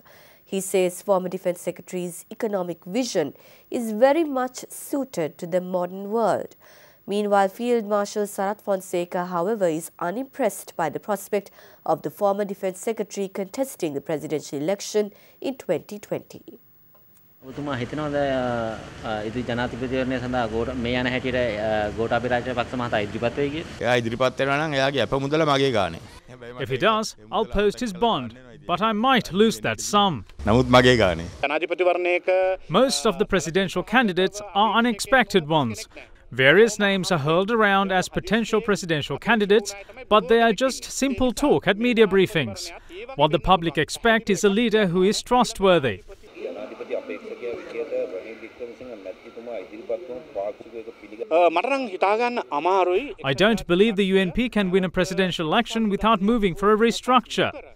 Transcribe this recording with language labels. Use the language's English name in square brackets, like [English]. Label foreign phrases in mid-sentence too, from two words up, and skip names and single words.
[English] He says former Defence Secretary's economic vision is very much suited to the modern world. Meanwhile, Field Marshal Sarath Fonseca, however, is unimpressed by the prospect of the former Defence Secretary contesting the presidential election in 2020. [Sinhala] ඔබතුමා හිතනවාද ඉදිරි ජනාධිපතිවරණය සඳහා මේ යන හැටියට ගෝඨාභය රාජපක්ෂ මහතා ඉදිරිපත් වෙයි කියලා? එයා ඉදිරිපත් වෙනවා නම් එයාගේ අප මුදල මගේ ගානේ. [English] If he does, I'll post his bond, but I might lose that sum. [Sinhala] නමුත් මගේ ගානේ. [English] Most of the presidential candidates are unexpected ones. Various names are hurled around as potential presidential candidates, but they are just simple talk at media briefings. What the public expect is a leader who is trustworthy. I don't believe the UNP can win a presidential election without moving for a restructure.